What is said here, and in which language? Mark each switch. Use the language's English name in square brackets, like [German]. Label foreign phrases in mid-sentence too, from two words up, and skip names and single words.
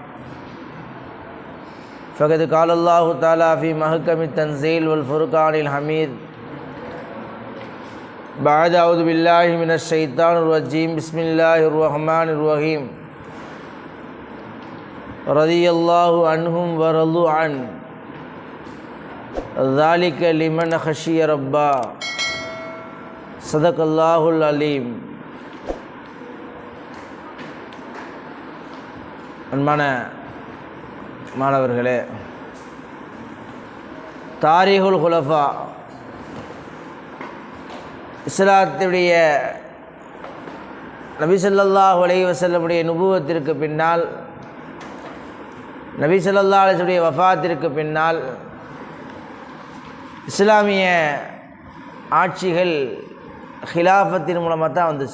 [Arabic] فقد قال الله تعالى في محكم التنزيل والفرقان الحميد بعد أعوذ بالله من الشيطان الرجيم بسم الله الرحمن الرحيم رضي الله عنهم ورضوا عن ذلك لمن خشي ربه صدق الله العليم. [Tamil] அன்பான மாணவர்களே, தாரீகுல் குலஃபா இஸ்லாத்துடைய நபி [Arabic] صلى الله عليه وسلم [Tamil] நுபுவத்திற்கு பின்னால், நபி [Arabic] صلى الله عليه وسلم [Tamil] வஃபாத்திற்கு பின்னால் இஸ்லாமிய ஆட்சிகள் ஹிலாஃபத்தின் மூலமாக தான் வந்துச்சு.